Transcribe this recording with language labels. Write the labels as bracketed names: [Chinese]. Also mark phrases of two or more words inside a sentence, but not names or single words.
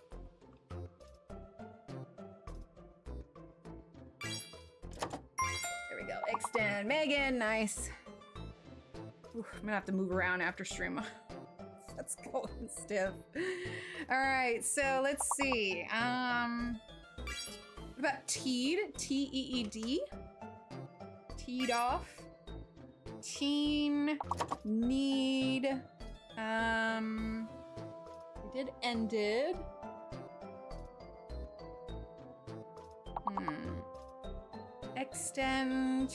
[English] There we go. Extend. Megan, nice. Ooh, I'm gonna have to move around after stream. That's going stiff. All right, so let's see. What about teed? T-E-E-D? Teed off. Teen. Need. We did ended. Extend.